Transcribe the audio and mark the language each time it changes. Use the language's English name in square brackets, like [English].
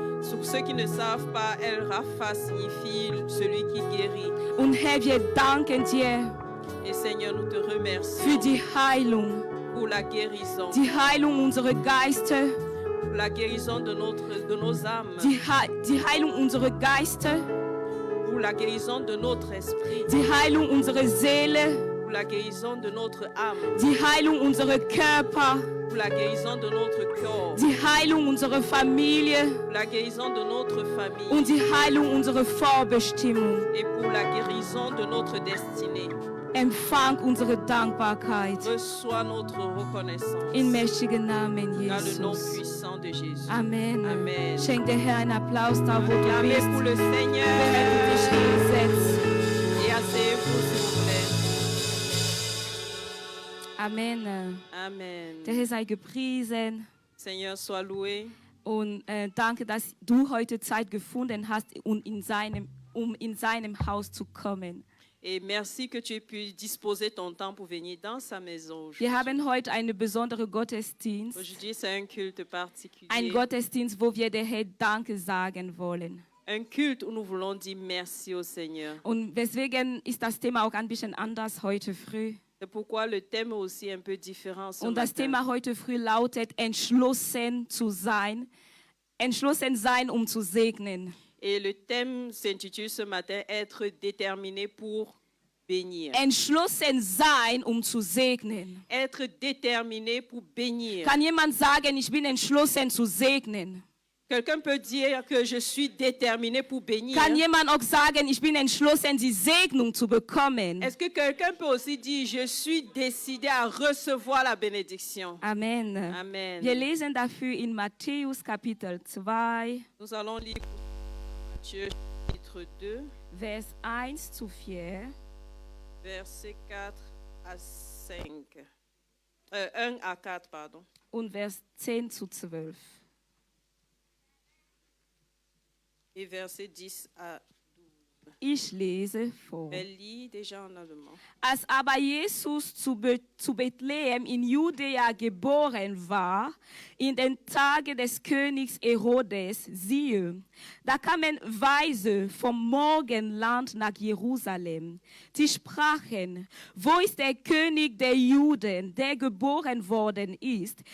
[French] Pour ceux qui ne savent pas, El Rapha signifie celui qui guérit. [German] Und Herr, wir danken dir [French] Et Seigneur, nous te remercions [German] für die Heilung. [French] pour la guérison, [German] Die Heilung unserer Geister, [French] pour la guérison de nos âmes, [German] die Heilung unserer Geister, [French] pour la guérison de notre esprit, [German] die Heilung unserer Seele, [French] pour la guérison de notre âme, [German] die Heilung unserer Körper, [French] pour la guérison de notre corps, [German] die Heilung unserer Familie [French] pour la guérison de notre famille [German] und die Heilung unserer Vorbestimmung. [French] et pour la guérison de notre destinée. [German] Empfang unsere Dankbarkeit [French] Reçois notre reconnaissance [German] im mächtigen Namen [French] dans le nom [German] Jesus. [French] puissant de Jésus. [German] Amen. [French] Amen. [German] Schenk der Herr einen Applaus da, wo du [French] Acclamez [German] bist. [French] pour le Seigneur [German] Während du dich hinsetzt. [French] et asseyez-vous s'il vous plaît. [German] Amen. [French] Amen. [German] Der Herr sei gepriesen. [French] Seigneur, sois loué. [German] Und danke, dass du heute Zeit gefunden hast, um in seinem Haus zu kommen. [French] Et merci que tu aies pu disposer ton temps pour venir dans sa maison aujourd'hui. [German] Wir haben heute einen besonderen Gottesdienst. [French] Aujourd'hui, c'est un culte [German] Ein [French] particulier. [German] Gottesdienst, wo wir der Herr Danke sagen wollen. [French] Un culte où nous voulons dire merci au Seigneur. [German] Und deswegen ist das Thema auch ein bisschen anders heute früh. [French] C'est pourquoi le thème est aussi un peu différent ce [German] Und das [French] matin. [German] Thema heute früh lautet, entschlossen zu sein. Entschlossen sein, um zu segnen. [French] Et le thème s'intitule ce matin être déterminé pour bénir. [German] Entschlossen sein, um zu segnen. [French] Être déterminé pour bénir. [German] Kann jemand sagen, ich bin entschlossen zu segnen? [French] Quelqu'un peut dire que je suis déterminé pour bénir. [German] Kann jemand auch sagen, ich bin entschlossen, die Segnung zu bekommen? [French] Est-ce que quelqu'un peut aussi dire je suis décidé à recevoir la bénédiction? [German] Amen. [French] Amen. [German] Wir lesen dafür in Matthäus Kapitel 2, [French] Nous allons lire Matthieu chapitre 2, [German] Vers 1 zu 4 [French] versets 4 à 5. 1 à 4, pardon. [German] und Vers 10 zu 12. [French] Et verset 10 à 12. [German] Ich lese vor. [French] Elle lit déjà en allemand. [German] Als aber Jesus zu Bethlehem in Judäa geboren war, in den Tagen des Königs Herodes, siehe, da kamen Weise vom Morgenland nach Jerusalem. Die sprachen, wo ist der König der Juden, der geboren worden ist?